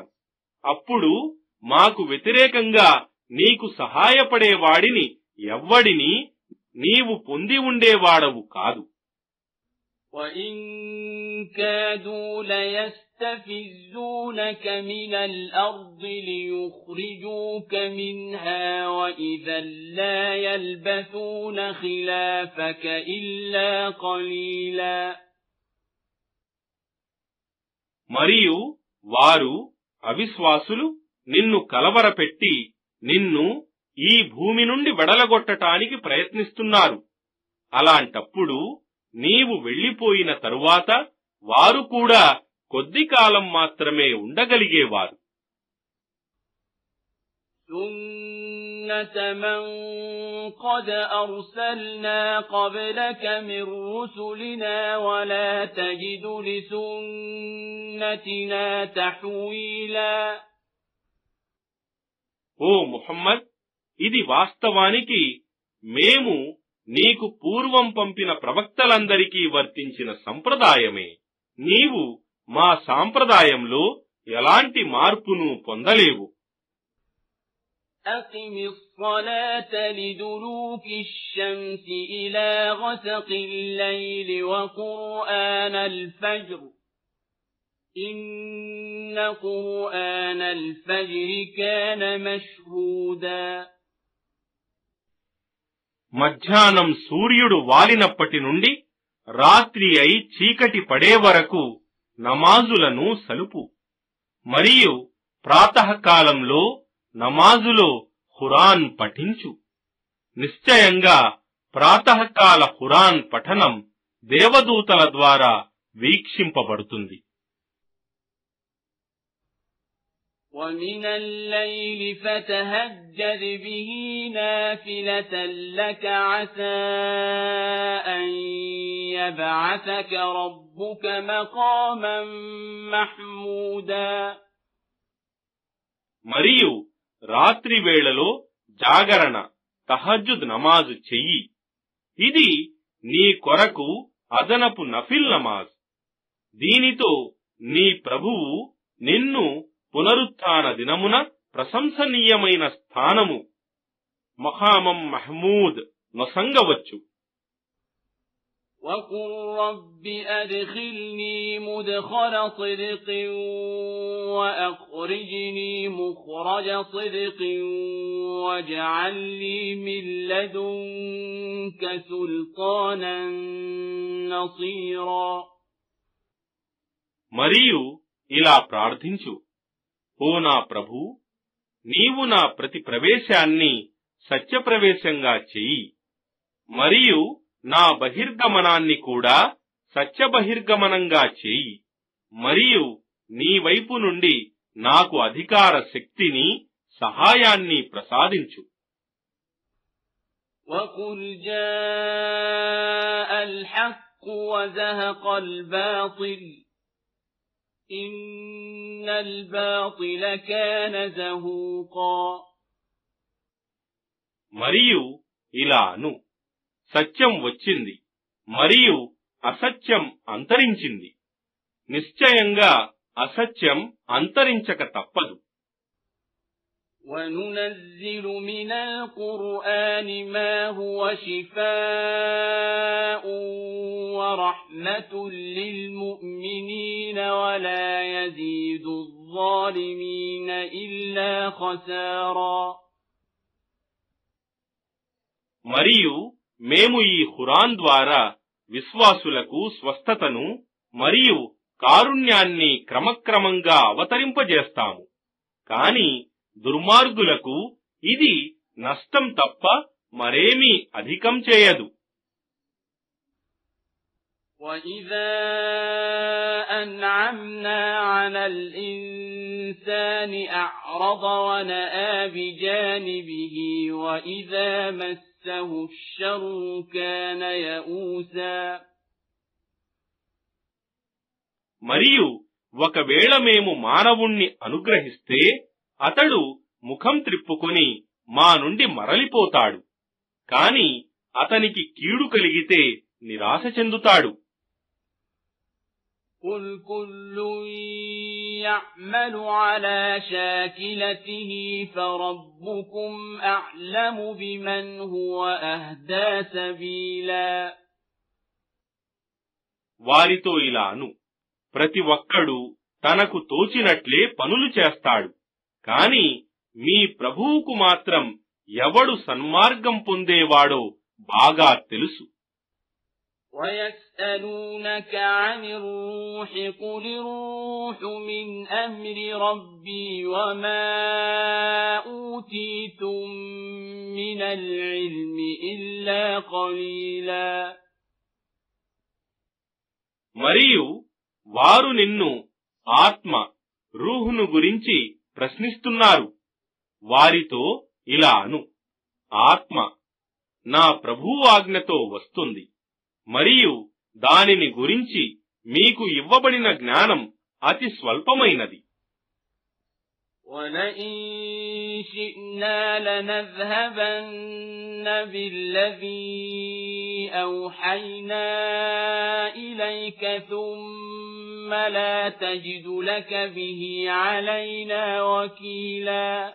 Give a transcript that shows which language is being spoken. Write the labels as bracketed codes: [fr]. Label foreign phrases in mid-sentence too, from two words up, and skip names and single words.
[te] అప్పుడు మాకు వ్యతిరేకంగా నీకు సహాయపడేవాడిని ఎవ్వడిని నీవు పొంది ఉండేవాడవు కాదు. [ar] وَإِن كَادُوا لَيَسْتَفِزُّونَكَ مِنَ الْأَرْضِ لِيُخْرِجُوكَ مِنْهَا وَإِذًا لَّا يَلْبَثُونَ خِلَافَكَ إِلَّا قَلِيلًا. [te] మరియు వారు అవిశ్వాసులు నిన్ను కలవరపెట్టి నిన్ను ఈ భూమి నుండి వెడలగొట్టటానికి ప్రయత్నిస్తున్నారు. అలాంటప్పుడు నీవు వెళ్లిపోయిన తరువాత వారు కూడా కొద్ది కాలం మాత్రమే ఉండగలిగేవారు. [ar] سُنَّةَ مَن قَدْ أَرْسَلْنَا قَبْلَكَ مِن رُّسُلِنَا وَلَا تَجِدُ لِسُنَّتِنَا تَحْوِيلًا. [te] ఓ ముహమ్మద్, ఇది వాస్తవానికి మేము నీకు పూర్వం పంపిన ప్రవక్తలందరికీ వర్తించిన సంప్రదాయమే. నీవు మా సాంప్రదాయంలో ఎలాంటి మార్పును పొందలేవు. [ar] أقم الصلاة لدلوك الشمس إلى غسق الليل وقرآن الفجر إن قرآن الفجر كان مشهودا. [te] మధ్యాహ్నం సూర్యుడు వాలినప్పటి నుండి రాత్రి అయి చీకటి పడే వరకు నమాజులను సలుపు. మరియు ప్రాతకాలంలో నమాజులో ఖురాన్ పఠించు. నిశ్చయంగా ప్రాతకాల ఖురాన్ పఠనం దేవదూతల ద్వారా వీక్షింపబడుతుంది. [ar] وَمِنَ اللَّيْلِ فَتَهَجَّدْ بِهِ نَافِلَةً لَكَ عَسَىٰ أَن يَبْعَثَكَ رَبُّكَ مَقَامًا مَحْمُودًا. [te] మరియు రాత్రి వేళలో జాగరణ తహజ్జుద్ నమాజు చెయ్యి. ఇది నీ కొరకు అదనపు నఫిల్ నమాజ్. దీనితో నీ ప్రభువు నిన్ను పునరుత్థాన దినమున ప్రశంసనీయమైన స్థానము [ar] مقامًا محمود [te] నొసంగవచ్చు. [ar] وَقُلْ رَبِّ أَدْخِلْنِي مُدْخَلَ صِدْقٍ وَأَخْرِجْنِي مُخْرَجَ صِدْقٍ وَاجْعَل لِّي مِن لَّدُنكَ سُلْطَانًا نَّصِيرًا. [te] మరియు ఇలా ప్రార్థించు, ఓ నా ప్రభూ, నీవు నా ప్రతి ప్రవేశాన్ని సత్యప్రవేశంగా చెయ్యి, మరియు నా బహిర్గమనాన్ని కూడా సత్యబహిర్గమనంగా చేయి, మరియు నీ వైపు నుండి నాకు అధికార శక్తిని సహాయాన్ని ప్రసాదించు. [ar] وَقُلْ جَاءَ الْحَقُّ وَزَهَقَ الْبَاطِلُ إِنَّ الْبَاطِلَ كَانَ زَهُوقًا. [te] మరియు ఇలా అను, సత్యం వచ్చింది మరియు అసత్యం అంతరించింది. నిశ్చయంగా అసత్యం అంతరించక తప్పదు. [ar] وَنُنَزِّلُ مِنَ الْقُرْآنِ مَا هُوَ شِفَاءٌ وَرَحْمَةٌ لِّلْمُؤْمِنِينَ وَلَا يَزِيدُ الظَّالِمِينَ إِلَّا خَسَارًا. [te] మరియు మేము ఈ ఖురాన్ ద్వారా విశ్వాసులకు స్వస్థతను మరియు కారుణ్యాన్ని క్రమక్రమంగా అవతరింపజేస్తాము. కాని దుర్మార్గులకు ఇది నష్టం తప్ప మరేమీ అధికం చేయదు. [ar] وَإِذَا أَنْعَمْنَا عَلَى الْإِنسَانِ أَعْرَضَ وَنَأَىٰ بِجَانِبِهِ وَإِذَا مَسَّهُ الشَّرُّ كَانَ يَئُوسًا. [te] మరియు ఒకవేళ మేము మానవుణ్ణి అనుగ్రహిస్తే అతడు ముఖం త్రిప్పుకొని మా నుండి మరలిపోతాడు. కాని అతనికి కీడు కలిగితే నిరాశ చెందుతాడు. [ar] قُلْ كُلٌّ يَعْمَلُ عَلَى شَاكِلَتِهِ فَرَبُّكُمْ أَعْلَمُ بِمَنْ هُوَ أَهْدَىٰ سَبِيلًا. [te] వారితో ఇలా అను, ప్రతి ఒక్కడు తనకు తోచినట్లే పనులు చేస్తాడు. కాని మీ ప్రభువుకు మాత్రం ఎవడు సన్మార్గం పొందేవాడో బాగా తెలుసు. [ar] وَيَسْأَلُونَكَ عَنِ الرُّوحِ قُلِ الرُّوحُ مِنْ أَمْرِ رَبِّي وَمَا أُوتِيتُم مِّنَ الْعِلْمِ إِلَّا قَلِيلًا. [te] మరియు వారు నిన్ను ఆత్మ రూహును గురించి ప్రశ్నిస్తున్నారు. వారితో ఇలా అను, ఆత్మ నా ప్రభువు ఆజ్ఞతో వస్తుంది, మరియు దానిని గురించి మీకు ఇవ్వబడిన జ్ఞానం అతి స్వల్పమైనది. [ar] وَلَئِن شِئْنَا لَنَذْهَبَنَّ بِالَّذِي أَوْحَيْنَا إِلَيْكَ ثُمَّ لَا تَجِدُ لَكَ بِهِ عَلَيْنَا وَكِيلًا.